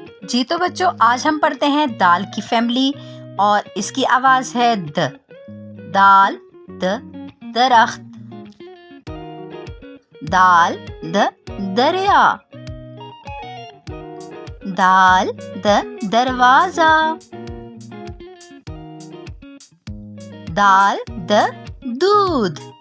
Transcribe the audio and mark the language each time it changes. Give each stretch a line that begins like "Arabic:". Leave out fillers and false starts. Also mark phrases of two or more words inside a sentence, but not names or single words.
Urdu: جی تو بچوں، آج ہم پڑھتے ہیں دال کی فیملی اور اس کی آواز ہے د. دال د درخت، دال د دریا، دال د دروازہ، دال د دودھ،